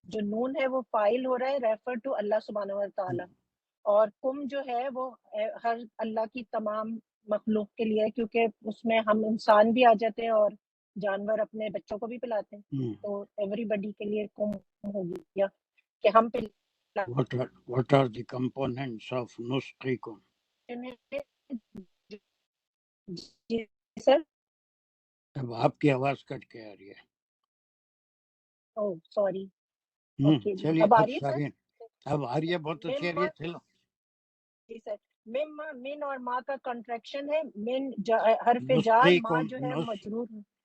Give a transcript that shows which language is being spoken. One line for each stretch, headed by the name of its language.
Hindi: जो नून है वो फाइल हो रहा है, रेफर टू अल्लाह सुब्हानहू व तआला, और कुम जो है वो हर अल्लाह की तमाम मखलूक के लिए, क्योंकि उसमें हम इंसान भी आ जाते हैं और जानवर अपने बच्चों को भी पिलाते हैं, तो एवरीबडी के लिए कुम हो गया कि हम
English: What are the components of nusqikum?
Hindi: Ji sir. अब आपकी आवाज कट के आ रही है।
English: Oh sorry.
Hindi: चलिए अब आ अब रही है
English: sorry
Hindi: सर? अब आ रही है, बहुत अच्छी आ रही है। चलो जी सर। मिन और माँ का कॉन्ट्रैक्शन है मिन, हरफ जार, माँ जो है मजरूर है।